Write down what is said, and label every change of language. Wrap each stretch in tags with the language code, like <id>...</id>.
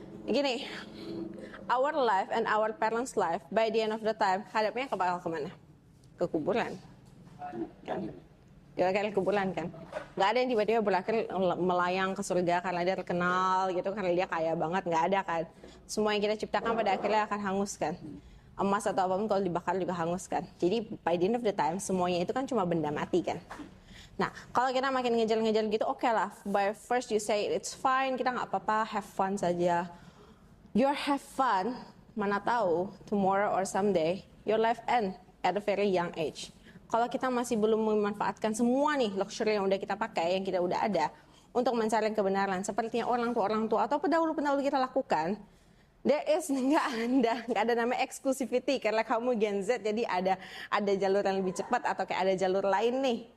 <en>Gini, our life and our parents' life, by the end of the time,</en> <id>hadapnya bakal kemana? Ke kuburan. Kan? Kira-kira kuburan kan, nggak ada yang tiba-tiba berakhir melayang ke surga karena dia terkenal gitu, karena dia kaya banget, nggak ada kan. Semua yang kita ciptakan pada akhirnya akan hangus kan. Emas atau apapun kalau dibakar juga hangus kan. Jadi</id> <en>by the end of the time</en> <id>semuanya itu kan cuma benda mati kan. Nah kalau kita makin ngejar-ngejar gitu, oke lah.</id> <en>By first you say it's fine,</en> <id>kita nggak apa-apa,</id> <en>have fun saja. Your have fun</en> <id>mana tahu</id> <en>tomorrow or someday your life end at a very young age.</en> <id>Kalau kita masih belum memanfaatkan semua nih luxury yang udah kita pakai, yang kita udah ada, untuk mencari kebenaran, seperti yang orang tua atau pendahulu-pendahulu kita lakukan, nggak ada namanya exclusivity karena kamu Gen Z, jadi ada jalur yang lebih cepat atau kayak ada jalur lain nih.</id>